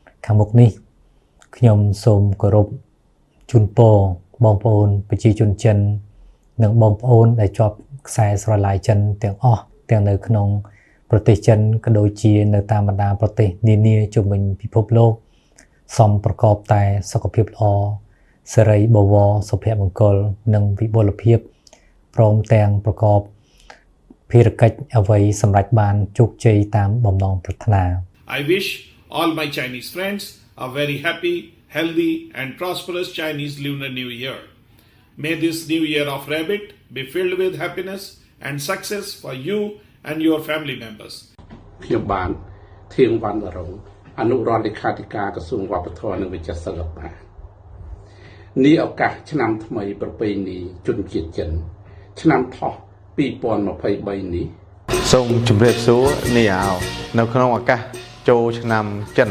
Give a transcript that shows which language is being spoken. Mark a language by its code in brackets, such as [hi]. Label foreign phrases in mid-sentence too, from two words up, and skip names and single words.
[km] ខាងមុខនេះខ្ញុំសូមគោរពជូនពរបងប្អូនប្រជាជនចិននិងបងប្អូនដែលជាប់ខ្សែស្រឡាយចិនទាំងអស់ទាំងនៅក្នុងប្រទេសចិនក៏ដូចជានៅតាមបណ្ដាប្រទេសនានាជុំវិញពិភពលោកសូមប្រកបតែសុខភាពល្អសិរីបវរសុភមង្គលនិងវិបុលភាពព្រមទាំងប្រកបភារកិច្ចអ្វីសម្រេចបានជោគជ័យតាមបំណងប្រាថ្នា [en] I wish all my Chinese friends a very happy, healthy and prosperous Chinese Lunar New Year. May this new year of rabbit be filled with happiness and success for you and your family members. [km] ខ្ញុំបានធៀងវណ្ណរងអនុរដ្ឋលេខាធិការក្រសួងវប្បធម៌និងវិចិត្រសិល្បៈនេះឱកាសឆ្នាំថ្មីប្រពៃណីជនជាតិចិនឆ្នាំថោះ2023នេះសូមជម្រាបសួរនេះនៅក្នុងឱកាសចូលឆ្នាំចិន